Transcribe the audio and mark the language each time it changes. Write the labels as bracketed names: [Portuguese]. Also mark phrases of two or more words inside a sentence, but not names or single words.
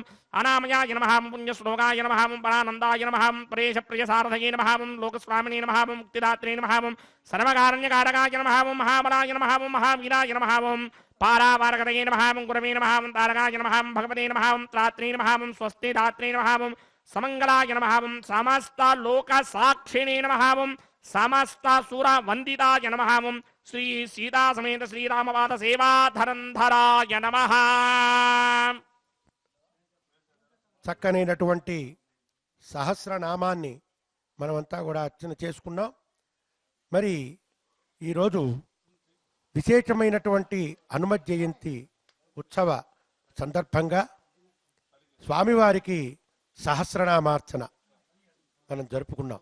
[Sanskrit] అనామయాయ నమః ఓం పుణ్యశ్లోకాయ నమః ఓం పరానందాయ నమః ఓం పరేశప్రియసారథయే నమః ఓం లోకస్వామినే నమః ఓం ముక్తిదాత్రే నమః ఓం సర్వకారణ్యకారకాయ నమః ఓం మహాబలాయ నమః ఓం మహావీరాయ నమః ఓం పారావారకతయే నమః ఓం గురవే నమః ఓం తారకాయ నమః ఓం భగవతే నమః ఓం త్రాత్రే నమః ఓం స్వస్తి దాత్రే నమః ఓం సమङ्गलाय नमः ओं समस्त लोक साक्षिणे नमः ओं समस्त सुर वंदिताय नमः ओं श्री सीता समेत श्री रामपाद सेवाधरंधराय नमः। [Telugu] చక్కనైనటువంటి సహస్రనామాన్ని మనమంతా కూడా అర్చన చేసుకున్నాం. మరి ఈరోజు విశేషమైనటువంటి హనుమత్ జయంతి ఉత్సవ సందర్భంగా స్వామివారికి సహస్రనామార్చన మనం జరుపుకున్నాం.